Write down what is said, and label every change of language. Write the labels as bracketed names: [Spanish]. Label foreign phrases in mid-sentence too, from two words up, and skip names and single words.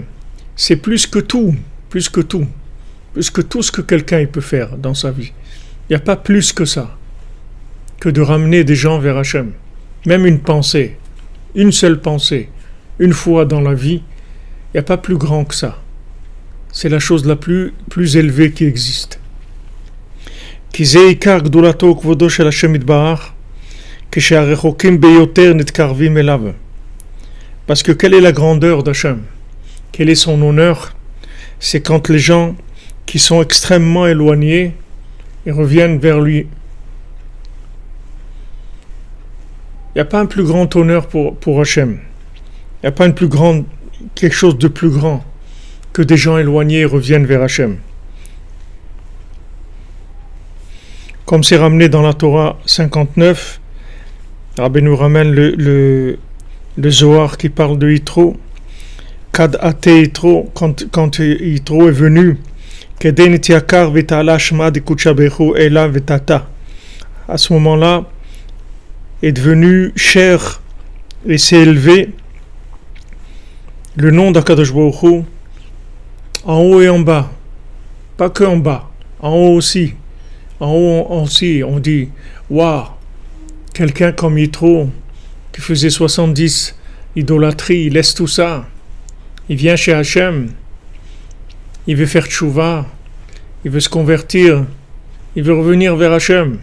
[French] C'est plus que tout ce que quelqu'un il peut faire dans sa vie. Il n'y a pas plus que ça, que de ramener des gens vers Hachem. Même une pensée, une seule pensée, une fois dans la vie, il n'y a pas plus grand que ça. C'est la chose la plus élevée qui existe. [Hebrew] כי זה עיקר גדולתו כבודו של השם יתברך, כשהרחוקים ביותר נתקרבים אליו. [French] Parce que quelle est la grandeur d'Hachem? Quel est son honneur? C'est quand les gens qui sont extrêmement éloignés ils reviennent vers lui. Il n'y a pas un plus grand honneur pour Hachem. Il n'y a pas quelque chose de plus grand que des gens éloignés reviennent vers Hachem. Comme c'est ramené dans la Torah 59, Rabbi nous ramène le Zohar qui parle de Yitro. [Aramaic] כד אתא יתרו, [French] quand Yitro est venu, [Aramaic] כדין אתייקר ואסתלק שמא דקודשא בריך הוא עילא ותתא. [French] À ce moment-là, est devenu cher et s'est élevé le nom d'Akadosh Baruch Hu en haut et en bas, pas que en bas, en haut aussi. En haut aussi, on dit waouh, quelqu'un comme Yitro qui faisait 70 idolâtries, il laisse tout ça, il vient chez Hachem, il veut faire tchouva, il veut se convertir, il veut revenir vers Hachem.